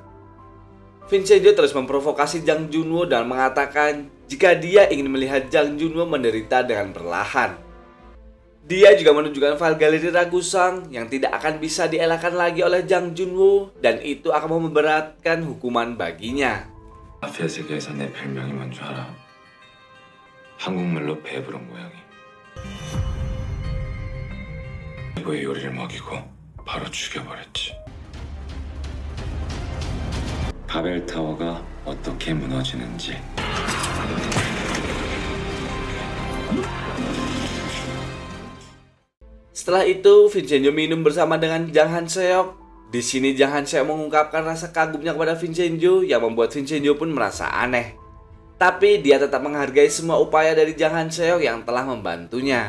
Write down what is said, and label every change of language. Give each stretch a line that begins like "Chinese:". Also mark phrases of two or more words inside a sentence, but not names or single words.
Indonesian: Vincenzo terus memprovokasi Jang Junwo dan mengatakan jika dia ingin melihat Jang Junwo menderita dengan perlahan. Dia juga menunjukkan file galeri Ragusang yang tidak akan bisa dielakkan lagi oleh Jang Junwo dan itu akan memberatkan hukuman baginya.
Korean: 마피아 세계에서 내 별명이 뭔 줄 알아? 한국말로 배부른 고양이. 이거에 요리를 먹이고 바로 죽여버렸지. 바벨타워가 어떻게 무너지는지.
Indonesian: Setelah itu, Vincenzo minum bersama dengan Jang Han Seok. Di sini Jang Han-seo mengungkapkan rasa kagumnya kepada Vincenzo yang membuat Vincenzo pun merasa aneh. Tapi dia tetap menghargai semua upaya dari Jang Han-seo yang telah membantunya.